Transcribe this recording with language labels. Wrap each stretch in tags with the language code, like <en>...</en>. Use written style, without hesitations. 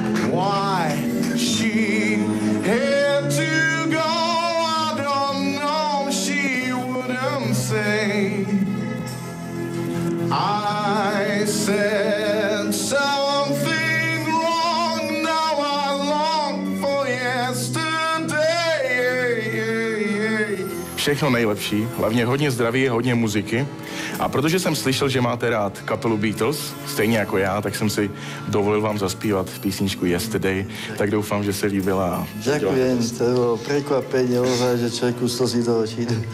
<en>Why she had to go, I don't know, she wouldn't say. I said something wrong, now I long for yesterday.</en> <cs>Všechno nejlepší, hlavně hodně zdraví, hodně muziky. A protože jsem slyšel, že máte rád kapelu Beatles, stejně jako já, tak jsem si dovolil vám zaspívat písničku Yesterday, tak doufám, že se líbila.</cs> <sk>Ďakujem, to bolo prekvapenie, ozaj, že človeku slzí do očí.</sk>